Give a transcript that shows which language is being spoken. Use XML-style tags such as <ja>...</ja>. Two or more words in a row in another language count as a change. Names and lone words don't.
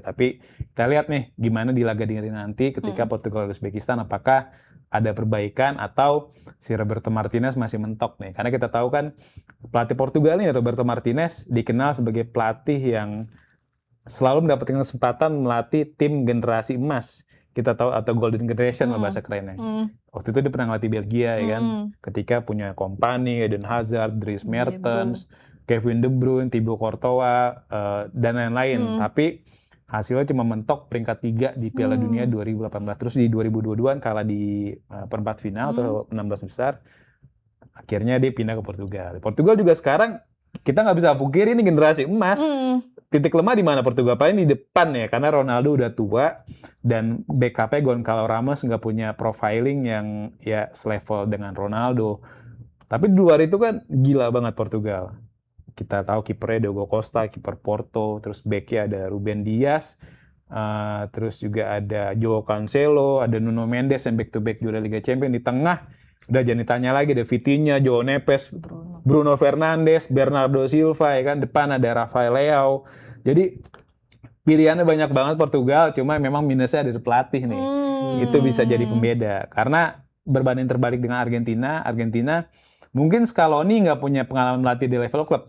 <id>Tapi kita lihat nih gimana di laga dingin nanti ketika Portugal dan Uzbekistan apakah ada perbaikan atau si Roberto Martinez masih mentok nih. Karena kita tahu kan pelatih Portugal nih Roberto Martinez dikenal sebagai pelatih yang selalu mendapatkan kesempatan melatih tim generasi emas. Kita tahu atau</id> <en>golden generation</en> <id>lah bahasa kerennya. Waktu itu dia pernah ngelatih Belgia ya kan. Ketika punya Kompany, Eden Hazard, Dries Mertens, Kevin De Bruyne, Thibaut Courtois dan lain-lain. Tapi hasilnya cuma mentok peringkat 3 di Piala Dunia 2018. Terus di 2022 kalah di perempat final atau 16 besar. Akhirnya dia pindah ke Portugal. Portugal juga sekarang kita nggak bisa pungkiri ini generasi emas. Titik lemah di mana Portugal? Paling di depan ya, karena Ronaldo udah tua dan backupnya Goncalo Ramos nggak punya profiling yang ya selevel dengan Ronaldo. Tapi di luar itu kan gila banget Portugal. Kita tahu kipernya Diogo Costa, kiper Porto, terus backnya ada Ruben Dias, terus juga ada Joao Cancelo, ada Nuno Mendes yang</id> <en>back to back</en> <id>juara Liga Champions. Di tengah udah jangan ditanya lagi, ada Vitinha, João Neves, Bruno Fernandes, Bernardo Silva, ya kan. Depan ada Rafael Leao. Jadi pilihannya banyak banget Portugal, cuma memang minusnya ada di pelatih nih. Itu bisa jadi pembeda. Karena berbanding terbalik dengan Argentina mungkin Scaloni nggak punya pengalaman melatih di level klub.</id>